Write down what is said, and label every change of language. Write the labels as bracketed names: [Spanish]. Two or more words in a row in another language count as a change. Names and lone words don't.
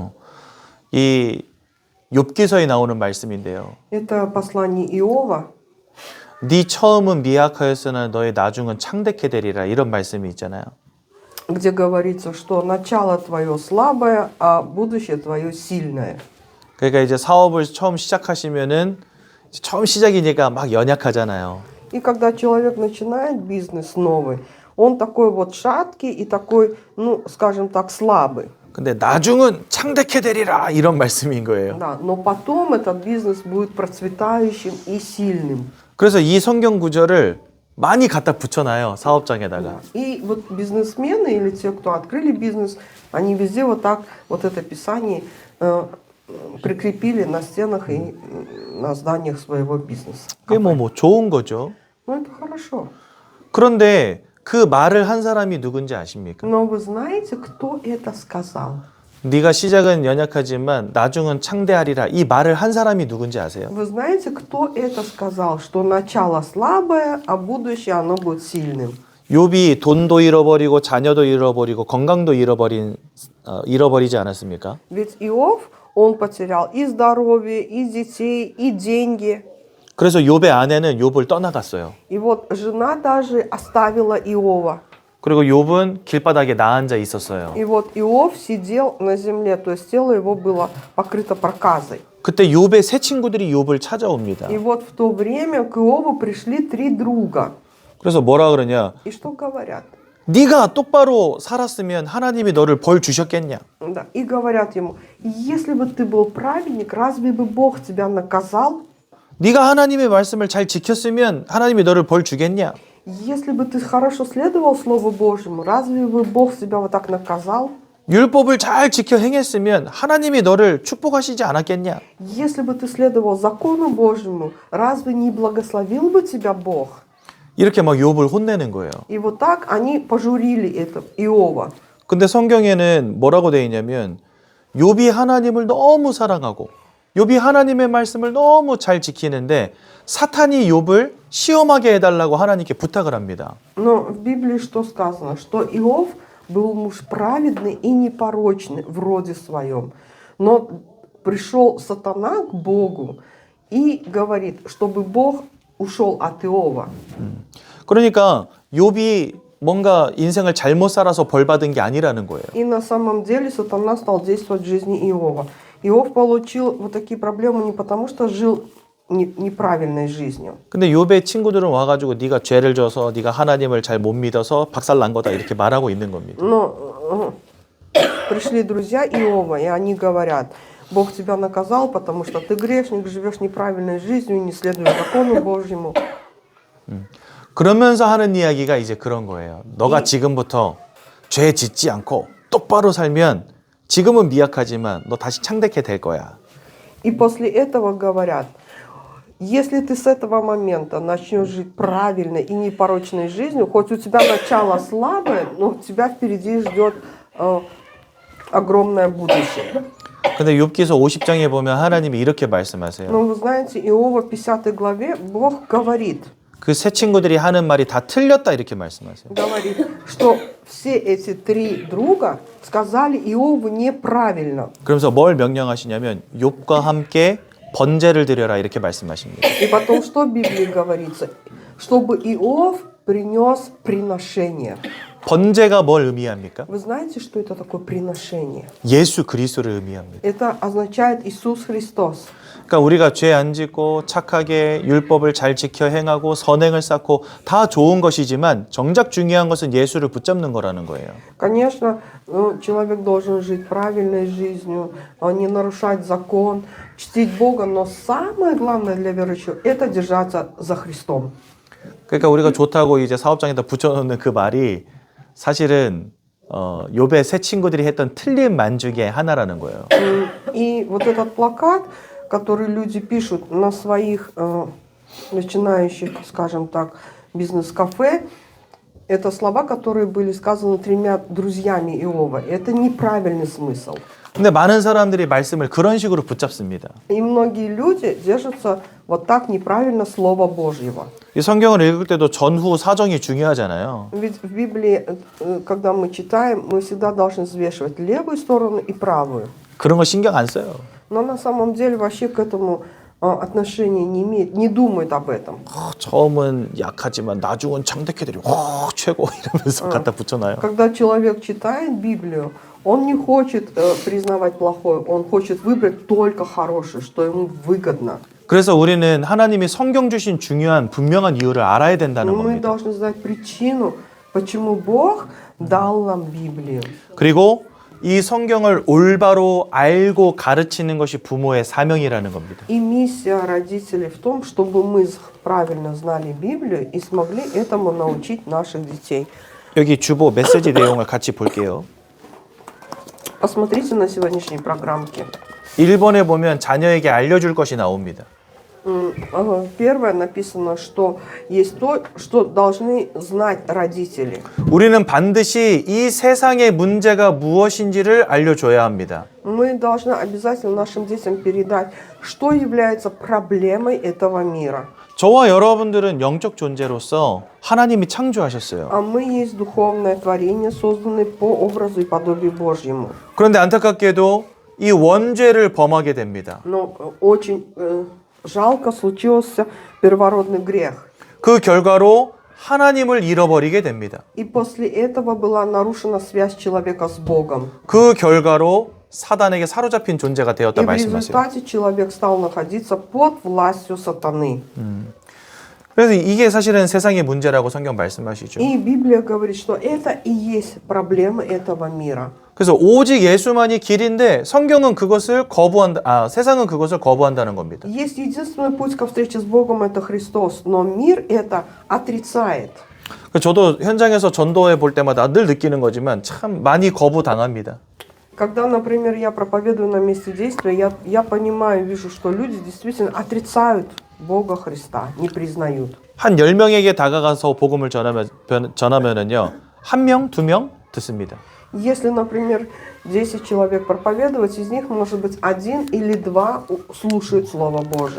[Korean] 이 욥기서에 나오는 말씀인데요. [Russian] Это послание Иова. [Korean] 네 처음은 미약하였으나 너의 나중은 창대케 되리라 이런 말씀이 있잖아요. [Russian] Где говорится, что начало твое слабое, а будущее твое сильное. [Korean] 그러니까 이제 사업을 처음 시작하시면은 처음 시작이니까 막 연약하잖아요. [Russian] И когда человек начинает бизнес новый, он такой вот шаткий и такой, скажем так, слабый. [Korean] 근데 나중은 창대케 되리라 이런 말씀인 거예요. [Russian] Да, но потом этот бизнес будет процветающим и сильным. [Korean] 그래서 이 성경 구절을 많이 갖다 붙여놔요 사업장에다가. [Russian] И вот бизнесмены или те, кто открыли бизнес, они везде вот так вот это писание прикрепили на стенах и на зданиях своего бизнеса. [Korean] 그게 뭐 좋은 거죠. [Russian] Ну это хорошо. [Korean] 그런데 그 말을 한 사람이 누군지 아십니까? [Russian] Но вы знаете, кто это сказал? [Korean] 네가 시작은 연약하지만 나중은 창대하리라 이 말을 한 사람이 누군지 아세요? [Russian] Вы знаете, кто это сказал, что начало слабое, а будущее оно будет сильным? [Korean] 욥이 돈도 잃어버리고 자녀도 잃어버리고 건강도 잃어버리지 않았습니까? [Russian] Ведь Иов, он потерял и здоровье, и детей, и деньги. [Korean] 그래서 욥의 아내는 욥을 떠나갔어요. [Russian] И вот жена даже оставила Иова. [Korean] 그리고 욥은 길바닥에 나앉아 있었어요. [Russian] И вот Иов сидел на земле, то есть тело его было покрыто проказой. [Korean] 그때 욥의 세 친구들이 욥을 찾아옵니다. [Russian] И вот в то время к Иову пришли 3 друга. [Korean] 그래서 뭐라 그러냐? [Russian] И что говорят? [Korean] 네가 똑바로 살았으면 하나님이 너를 벌 주셨겠냐? [Russian] Да. И говорят ему, если бы ты был праведник, разве бы Бог тебя наказал? [Korean] 네가 하나님의 말씀을 잘 지켰으면 하나님이 너를 벌 주겠냐? [Russian] Если бы ты хорошо следовал Слову Божьему, разве бы Бог тебя вот так наказал? [Korean] 율법을 잘 지켜 행했으면 하나님이 너를 축복하시지 않았겠냐? [Russian] Если бы ты следовал закону Божьему, разве не благословил бы тебя Бог? [Korean] 이렇게 막 욥을 혼내는 거예요. [Russian] И вот так они пожурили это Иова. [Korean] 근데 성경에는 뭐라고 되어 있냐면 욥이 하나님을 너무 사랑하고 욥이 하나님의 말씀을 너무 잘 지키는데 사탄이 욥을 시험하게 해달라고 하나님께 부탁을 합니다. [Russian] Но в Библии что сказано? Что Иов был муж праведный и непорочный в роде своем. Но пришел сатана к Богу и говорит, чтобы Бог ушел от Иова. [Korean] 그러니까 욥이 뭔가 인생을 잘못 살아서 벌 받은 게 아니라는 거예요. [Russian] И на самом деле сатана стал действовать в жизни Иова. Иов получил вот такие проблемы не потому, что жил неправильной жизнью. [Korean] 근데 욥의 친구들은 와가지고 네가 죄를 져서 네가 하나님을 잘 못 믿어서 박살난 거다 이렇게 말하고 있는 겁니다. [Russian] Но пришли друзья Иова, и они говорят, Бог тебя наказал, потому что ты грешник, живешь неправильной жизнью, не следуешь закону Божьему. [Korean] 그러면서 하는 이야기가 이제 그런 거예요. 너가 지금부터 죄 짓지 않고 똑바로 살면 지금은 미약하지만 너 다시 창대케 될 거야. [Russian] И после этого говорят, если ты с этого момента начнешь жить правильной и непорочной жизнью, хоть у тебя начало слабое, но у тебя впереди ждет огромное будущее. [Korean] 근데 욥기서 50장에 보면 하나님이 이렇게 말씀하세요. [Russian] Но вы знаете, Иова в 50 главе Бог говорит, [Korean] 그 세 친구들이 하는 말이 다 틀렸다 이렇게 말씀하세요. [Russian] говорит, что все эти три друга сказали Иову неправильно. [Korean] 그러면서 뭘 명령하시냐면 욥과 함께 번제를 드려라 이렇게 말씀하십니다. [Russian] И потом, что в Библии говорится? Чтобы Иов принес приношение. [Korean] 번제가 뭘 의미합니까? [Russian] Вы знаете, что это такое приношение? [Korean] 예수 그리스도를 의미합니다. [Russian] Это означает Иисус Христос. [Korean] 그러니까 우리가 죄 안 짓고 착하게 율법을 잘 지켜 행하고 선행을 쌓고 다 좋은 것이지만 정작 중요한 것은 예수를 붙잡는 거라는 거예요. [Russian] Конечно, человек должен жить правильной жизнью, не нарушать закон, чтить Бога, но самое главное для верующего – это держаться за Христом. [Korean] 그러니까 우리가 좋다고 이제 사업장에다 붙여놓는 그 말이 사실은 욥의 세 친구들이 했던 틀린 만족의 하나라는 거예요. [Russian] И вот этот плакат, который люди пишут на своих начинающих, скажем так, бизнес-кафе, это слова, которые были сказаны тремя друзьями Иова. Это неправильный смысл. [Korean] 근데 많은 사람들이 말씀을 그런 식으로 붙잡습니다. [Russian] И многие люди держатся вот так неправильно Слова Божьего. [Korean] 이 성경을 읽을 때도 전후 사정이 중요하잖아요. [Russian] Ведь в Библии, когда мы читаем, мы всегда должны взвешивать левую сторону и правую. [Korean] 그런 거 신경 안 써요. [Russian] Но на самом деле вообще к этому отношения не имеет, не думает об этом. [Korean] 처음은 약하지만 나중은 창대케되려 최고 이러면서 갖다 붙여놔요. [Russian] Когда человек читает Библию, он не хочет признавать плохое, он хочет выбрать только хорошее, что ему выгодно. [Korean] 그래서 우리는 하나님이 성경 주신 중요한 분명한 이유를 알아야 된다는 [Russian] Мы [Korean] 겁니다. [Russian] должны знать причину, почему Бог дал нам Библию. [Korean] 그리고 이 성경을 올바로 알고 가르치는 것이 부모의 사명이라는 겁니다. [Russian] И миссия родителей в том, чтобы мы правильно знали Библию и смогли этому научить наших детей. [Korean] 여기 주보 메시지 내용을 같이 볼게요. [Russian] Посмотрите на сегодняшней программке. [Korean] 1번에 보면 자녀에게 알려줄 것이 나옵니다. [Russian] Первое написано, что есть то, что должны знать родители. [Korean] 우리는 반드시 이 세상의 문제가 무엇인지를 알려줘야 합니다. [Russian] Мы должны обязательно нашим детям передать, что является проблемой этого мира. [Korean] 저와 여러분들은 영적 존재로서 하나님이 창조하셨어요. [Russian] А мы есть духовное творение, созданное по образу и подобию Божьему. [Korean] 그런데 안타깝게도 이 원죄를 범하게 됩니다. [Russian] Но очень жалко случился первородный грех. [Korean] 그 결과로 하나님을 잃어버리게 됩니다. [Russian] И после этого была нарушена связь человека с Богом. [Korean] 그 결과로 사단에게 사로잡힌 존재가 [Russian] И [Korean] 되었다 [Russian] в [Korean] 말씀하세요. [Russian] результате человек стал находиться под властью сатаны. [Korean] 그래서 이게 사실은 세상의 문제라고 성경 말씀하시죠. [Russian] И Библия говорит, что это и есть проблема этого мира. [Korean] 그래서 오직 예수만이 길인데 성경은 그것을 거부한다. 세상은 그것을 거부한다는 겁니다. [Russian] Есть единственный путь ко встрече с Богом, это Христос, но мир это отрицает. [Korean] 저도 현장에서 전도해 볼 때마다 늘 느끼는 거지만 참 많이 거부당합니다. [Russian] Когда, например, я проповедую на месте действия, я понимаю, вижу, что люди действительно отрицают Бога Христа, не признают. [Korean] 한 10명에게 다가가서 복음을 전하면은요. 1명, 2명 듣습니다. [Russian] Если, например, 10 человек проповедовать, из них, может быть, 1 или 2 слушают Слово Божие.